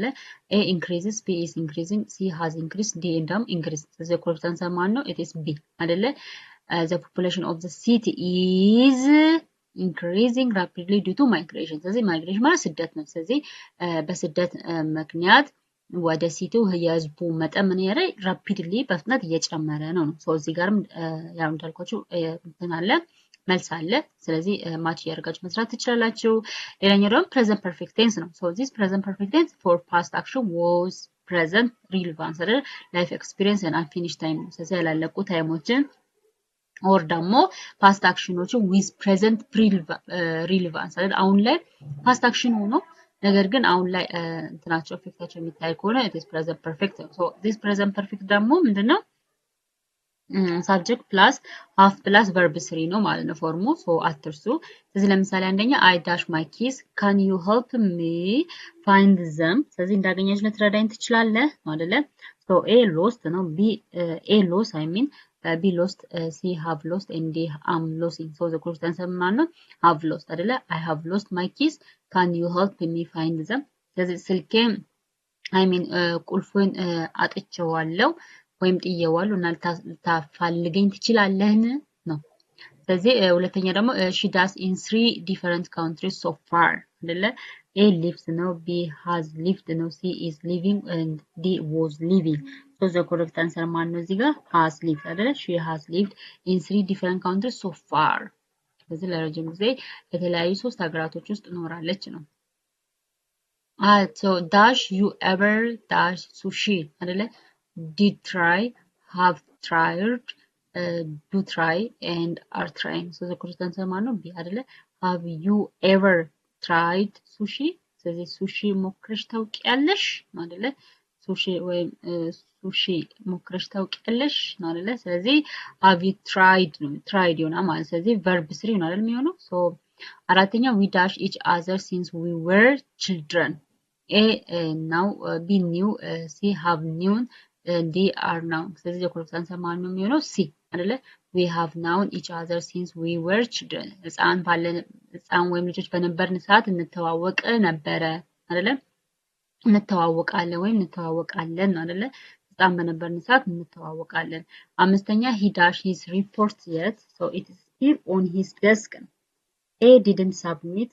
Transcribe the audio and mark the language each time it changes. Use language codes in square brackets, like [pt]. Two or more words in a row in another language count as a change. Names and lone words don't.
[en] A increases, B is increasing, C has increased, [am] D እንደውም increased። ስለዚህ [en] correct answer [am] ማን ነው? [en] It is B አይደለ? The population of the city is increasing rapidly due to migration። [am] ስለዚህ migration ማለት ስደት ነው። ስለዚህ በስደት ምክንያት ወደ ሲቲው የህዝቡ መጠን ምን ያረ ራፒድሊ በፍጥነት እየጨመረ ነው ነው። ሶ እዚህ ጋርም ያው እንዳልኳችሁ እንትን አለ መልስ አለ። ስለዚህ ማች እያደረጋችሁ መስራት ትችላላችሁ። ሌላኛው ደግሞ [en] present perfect tense ነው። so this present perfect tense for past action was present relevance አይደል life experience እና unfinished time [am] ነው። ስለዚህ ያላለቁ ታይሞችን [en] ኦር ደግሞ past actions with present relevance አይደል [am] አሁን ላይ [en] past action [am] ሆኖ ነገር ግን አሁን ላይ እንትናቸው ኤፌክታቸው የሚታይ ከሆነ [en] it is present perfect so this present perfect [am] ደግሞ ምንድነው [en] subject plus half plus verb 3 [am] ነው ማለት ነው ፎርሙ ሶ አትርሱ ስለዚህ ለምሳሌ አንደኛ [en] I dash my keys can you help me find them [am] ስለዚህ እንዳገኘች ልትረዳኝ ትችላለህ አይደለ [en] so A lost ነው B A lost I mean B lost C have lost and D am losing so the correct answer [am] ማን ነው [en] have lost አይደለ I have lost my keys can you help me find them [am] ስለዚህ ስልኬ [en] I mean [am] ቁልፉን አጥቼዋለሁ ወይም ጥዬዋለሁ እና ልታፋልገኝ ትችላለህን ነው ስለዚህ ሁለተኛ ደግሞ [en] she does in 3 different countries so far አይደለ A lives ነው B has lived ነው C is living and D was living so the correct answer [am] ማን ነው እዚህ ጋር [en] has lived አይደለ she has lived in 3 different countries so far [am] ስለዚህ ለረጅም ጊዜ የተለያዩ 3 ሀገራቶች ውስጥ ኖራለች ነው [en] so dash you ever dash sushi አይደለ did try have tried do try and are trying so the correct answer [am] ማን ነው [en] B አይደለ have you ever tried sushi [am] ስለዚህ sushi ሞክረሽ ታውቂያለሽ ነው አይደለ sushi ወይም sushi ሞክረሽ ታውቂያለሽ ነው አይደለ ስለዚህ [en] have you tried ነው tried [am] ይሆናል ማለት ስለዚህ [en] verb 3 [am] ነው አይደል የሚሆነው [en] so አራተኛ we dash each other since we were children A now B knew C have known D are now ስለዚህ correct answer ማን [am] ነው የሚሆነው C አይደለ [en] we have known each other since we were children [am] ህፃን ወይም ልጆች በነበርን ሰዓት እንተዋወቅ ነበረ አይደለ እንተዋወቃለን ወይም እንተዋወቃለን አይደለ ህፃን በነበርን ሰዓት እንተዋወቃለን አምስተኛ [en] he dash his report yet so it is still on his desk A didn't submit